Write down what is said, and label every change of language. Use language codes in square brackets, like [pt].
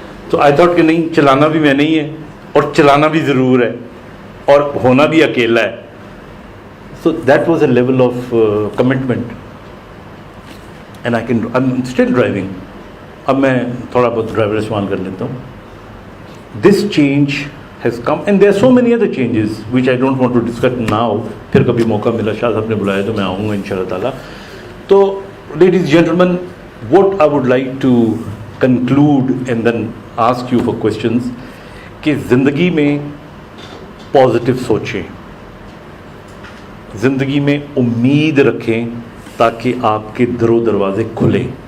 [ur] تو [en] I thought [ur] کہ نہیں, چلانا بھی میں نہیں ہے, اور چلانا بھی ضرور ہے, اور ہونا بھی اکیلا ہے. [en] So that was a level of commitment, and I am still driving. [ur] اب میں تھوڑا بہت ڈرائیور استعمال کر لیتا ہوں. [en] This change has come, and there are so many other changes which I don't want to discuss now. [ur] پھر کبھی موقع ملا, شاہ صاحب نے بلایا تو میں آؤں گا انشاءاللہ تعالیٰ. تو [en] ladies and gentlemen, what I would like to conclude and then ask you for questions, [ur] کہ زندگی میں پازیٹیو سوچیں, زندگی میں امید رکھیں تاکہ آپ کے در و دروازے کھلیں.